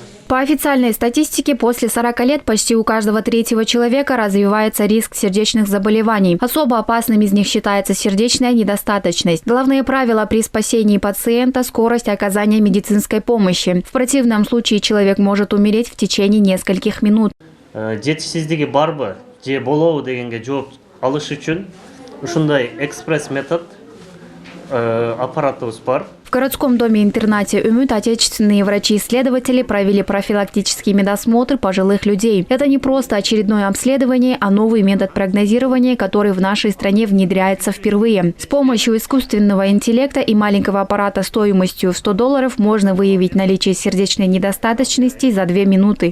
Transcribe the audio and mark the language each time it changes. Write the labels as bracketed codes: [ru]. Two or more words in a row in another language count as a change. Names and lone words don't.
[ru] По официальной статистике, после 40 лет почти у каждого третьего человека развивается риск сердечных заболеваний. Особо опасным из них считается сердечная недостаточность. Главные правила при спасении пациента – скорость оказания медицинской помощи. В противном случае человек может умереть в течение нескольких минут. [ky] Жетишсиздиги барбы, же болобу дегенге жооп алыш үчүн ушундай экспресс метод аппаратыбыз бар. [ru] В городском доме-интернате «Умют» отечественные врачи-исследователи провели профилактический медосмотр пожилых людей. Это не просто очередное обследование, а новый метод прогнозирования, который в нашей стране внедряется впервые. С помощью искусственного интеллекта и маленького аппарата стоимостью в $100 можно выявить наличие сердечной недостаточности за 2 минуты.